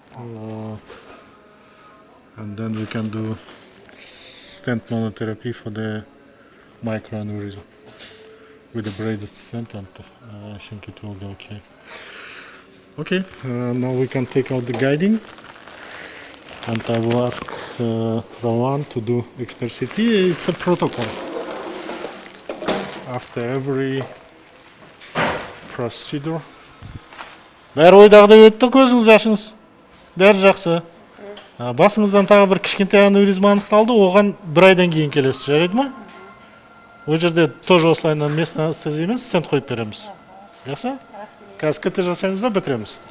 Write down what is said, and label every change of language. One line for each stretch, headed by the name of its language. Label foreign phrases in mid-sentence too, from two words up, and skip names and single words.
English: And then we can do stent monotherapy for the microaneurysm with the braided stent, and I think it will be okay. Okay, now we can take out the guiding, and I will ask Rowan to do expert CT. It's a protocol. After every procedure.
Kazakh: Бәрі ойдағыдай өтті, көзіңіз ашыңыз. Бәрі жақсы. Басыңыздан тағы бір кішкентай аневризма анықталды, оған 1 айдан кейін келесіз, жарайды ма? Ол жерде тоже осылайынан местный анестезиямен стенд қойып береміз. Жақсы? Қазір КТ жасаймыз да бітіреміз.